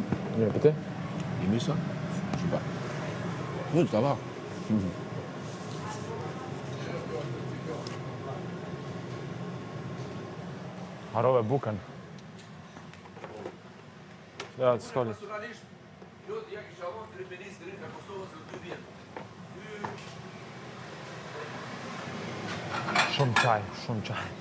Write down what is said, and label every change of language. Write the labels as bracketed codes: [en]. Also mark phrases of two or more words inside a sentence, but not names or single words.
[fr] Bien, peut-être. Aimez ça? Je sais pas. Oui, ça va. [sq] Harove bukën. Ja, të skoli. Shumë qaj. Shumë.